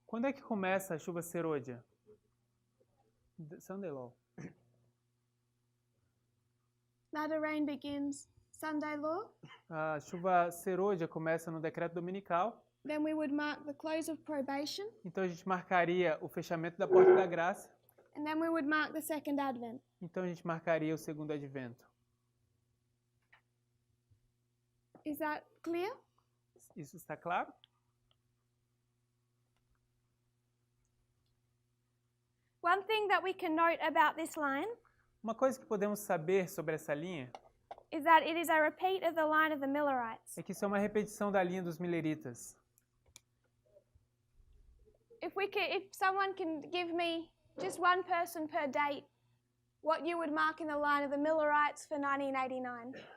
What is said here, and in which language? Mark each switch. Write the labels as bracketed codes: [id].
[pt] Quando é que começa a chuva serôdia? [en] Sunday Law. Latter rain begins Sunday law. [pt] A chuva serôdia começa no decreto dominical. [en] Then we would mark the close of probation, [pt] Então a gente marcaria o fechamento da porta da graça. [en] and then we would mark the second advent. [pt] Então a gente marcaria o segundo advento. [en] Is that clear? [pt] Isso está claro? [en] One thing that we can note about this line [pt] Uma coisa que podemos saber sobre essa linha [en] is that it is a repeat of the line of the Millerites. [pt] é que isso é uma repetição da linha dos mileritas. [en] If someone can give me just one person per date, what you would mark in the line of the Millerites for 1989?